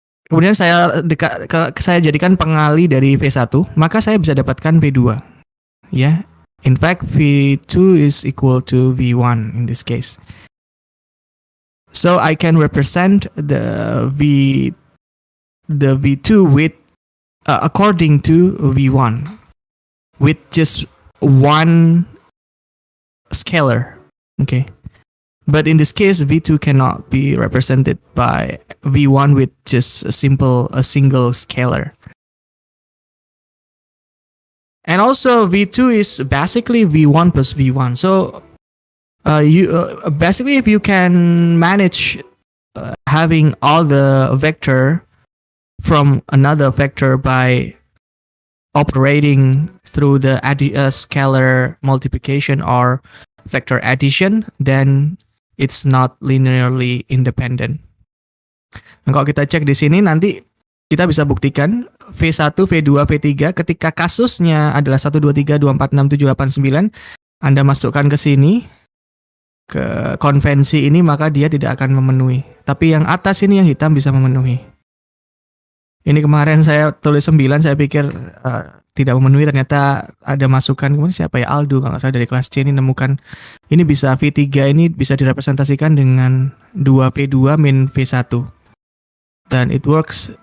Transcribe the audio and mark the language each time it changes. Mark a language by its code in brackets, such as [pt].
[id] Kemudian saya jadikan pengali dari V1, maka saya bisa dapatkan V2. Ya. [en] In fact, V2 is equal to V1 in this case. So I can represent the V2 with according to V1 with just one scalar. Okay. But in this case, V2 cannot be represented by V1 with just a single scalar. And also V2 is basically V1 plus V1. So basically if you can manage having all the vector from another vector by operating through the scalar multiplication or vector addition, then it's not linearly independent. [id] Nah, kalau kita cek di sini nanti kita bisa buktikan V1, V2, V3 ketika kasusnya adalah 1, 2, 3, 2, 4, 6, 7, 8, 9, Anda masukkan ke sini, ke konvensi ini, maka dia tidak akan memenuhi. Tapi yang atas ini yang hitam bisa memenuhi. Ini kemarin saya tulis 9, saya pikir tidak memenuhi, ternyata ada masukan, kemudian siapa ya, Aldo kalau nggak salah dari kelas C ini nemukan, ini bisa V3 ini bisa direpresentasikan dengan 2V2 min V1. Dan [en] it works.